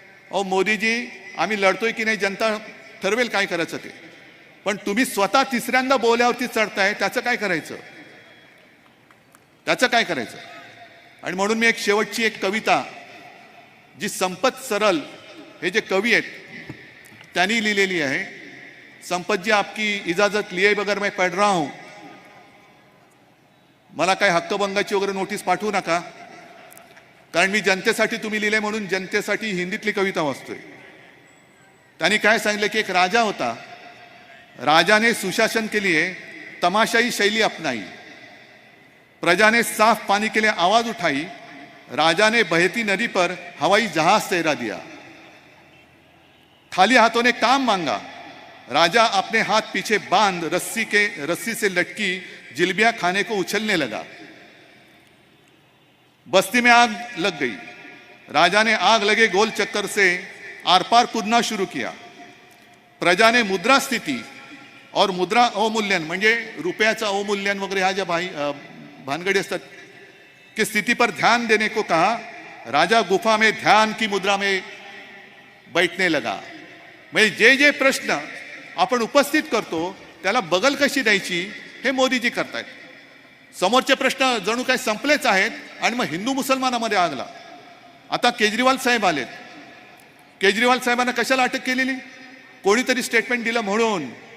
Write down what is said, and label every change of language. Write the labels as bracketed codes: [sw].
[mr] अहो मोदीजी, आम्ही लढतोय की नाही जनता ठरवेल काय करायचं ते, पण तुम्ही स्वतः तिसऱ्यांदा बोल्यावरती चढताय, त्याचं काय करायचं, त्याचं काय करायचं. आणि म्हणून मी एक शेवटची एक कविता, जी संपत सरल हे जे कवी आहेत त्यांनी लिहिलेली आहे. [hi] संपत जी, आपकी इजाजत लिए बगैर मैं पढ़ रहा हूं. [mr] मला काय हक्कभंगाची वगैरे नोटीस पाठवू नका, कारण मी जनतेसाठी तुम्ही लिहिले म्हणून जनतेसाठी हिंदीतली कविता वाचतोय. त्यांनी काय सांगितलं की एक राजा होता, [hi] राजा सुशासन के लिए तमाशाई शैली अपनाई, प्रजा ने साफ पानी के लिए आवाज उठाई, राजा ने बहती नदी पर हवाई जहाज तैरा दिया, खाली हाथों ने काम मांगा, राजा अपने हाथ पीछे बांध रस्सी से लटकी जिलेबियां खाने को उछलने लगा, बस्ती में आग लग गई, राजा ने आग लगे गोल चक्कर से आर पार कूदना शुरू किया, प्रजा ने मुद्रा स्थिति और मुद्रा अवमूल्यन [mr] म्हणजे रुपयाचं अवमूल्यन वगैरे ह्या ज्या भानगडी असतात [hi] की स्थिति पर ध्यान देने को कहा, राजा गुफा में ध्यान की मुद्रा में बैठने लगा. [mr] म्हणजे जे जे प्रश्न आपण उपस्थित करतो त्याला बगल कशी द्यायची हे मोदीजी करतायत. समोरचे प्रश्न जणू काही संपलेच आहेत आणि मग हिंदू मुसलमानामध्ये आगला. आता केजरीवाल साहेब आलेत. केजरीवाल साहेबांना कशाला अटक केलेली, कोणीतरी स्टेटमेंट दिलं म्हणून.